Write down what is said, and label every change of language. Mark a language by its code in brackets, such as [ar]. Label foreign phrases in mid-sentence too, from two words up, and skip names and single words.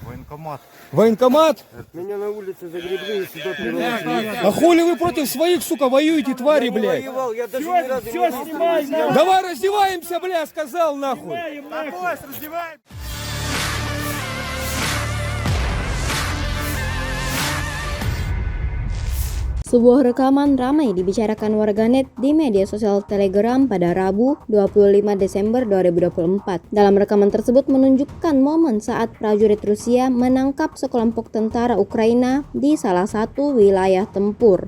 [ru] Военкомат. Военкомат? Меня на улице загребли и сюда приволокли. А хули вы против своих, сука, воюете, твари, Я не блядь? воевал, я даже ни разу не снимай, видел. Давай раздеваемся, бля, сказал нахуй. Раздеваем. [id] Sebuah rekaman ramai dibicarakan warganet di media sosial Telegram pada Rabu 25 Desember 2024. Dalam rekaman tersebut menunjukkan momen saat prajurit Rusia menangkap sekelompok tentara Ukraina di salah satu wilayah tempur.